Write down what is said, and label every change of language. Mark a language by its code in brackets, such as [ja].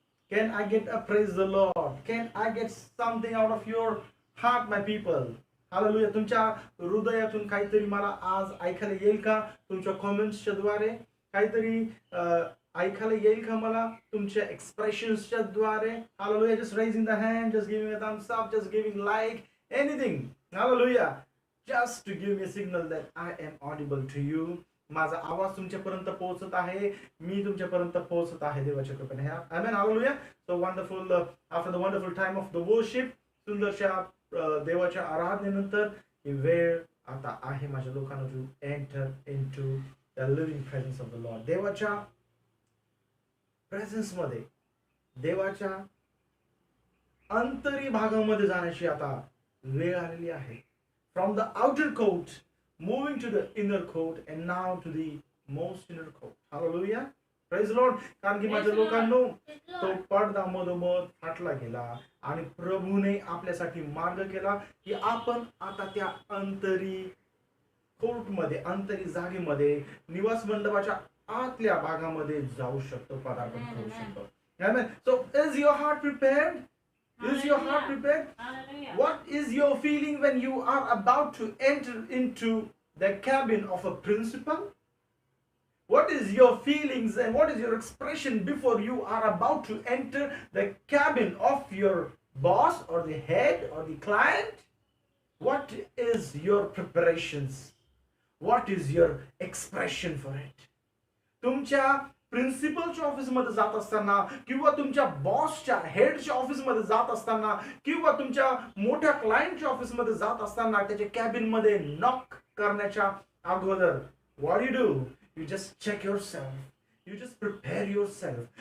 [en] Can I get a praise the Lord? Can I get something out of your heart, my people? Hallelujah. [mr] तुमच्या हृदयातून काहीतरी मला आज ऐकायला येईल का? तुमच्या कमेंट्सच्या द्वारे काहीतरी ऐकायला येईल का मला तुमच्या एक्सप्रेशन्सच्या द्वारे? [en] Hallelujah. Just raising the hand, just giving a thumbs up, just giving like, anything. Hallelujah. Just to give me a signal that I am audible to you. [mr] माझा आवाज तुमच्यापर्यंत पोहोचत आहे, मी तुमच्यापर्यंत पोहोचत आहे देवाच्या कृपेने. आमेन. Hallelujah. [en] so wonderful, after the wonderful time of the worship, [mr] सुंदरशा देवाच्या आराधनेनंतर ही वेळ आता आहे माझ्या लोकांना [en] To enter into the living presence of the Lord. [mr] देवाच्या प्रेझेन्स मध्ये, देवाच्या अंतरी भागामध्ये जाण्याची आता वेळ आलेली आहे. [en] From the outer court, moving to the inner court, and now to the most inner court. Hallelujah. Praise the Lord. [mr] कारण की माझ्या लोकांनो तो पडदा मधोमध फाटला गेला आणि प्रभूने आपल्यासाठी मार्ग केला की आपण आता त्या अंतरी कोर्ट मध्ये, अंतरी जागेमध्ये, निवास मंडपाच्या आतल्या भागामध्ये जाऊ शकतो, पदार्पण करू शकतो. [en] Amen. So is your heart prepared? Is your heart prepared? Hallelujah. What is your feeling when you are about to enter into the cabin of a principal? What is your feelings and what is your expression before you are about to enter the cabin of your boss or the head or the client? What is your preparations? What is your expression for it? [mr] तुमच्या प्रिन्सिपलच्या ऑफिसमध्ये जात असताना किंवा तुमच्या बॉसच्या, हेडच्या ऑफिसमध्ये जात असताना किंवा तुमच्या मोठ्या क्लायंटच्या ऑफिसमध्ये जात असताना त्याच्या कॅबिनमध्ये नॉक करण्याच्या अगोदर [en] What you do? You just check yourself, you just prepare yourself.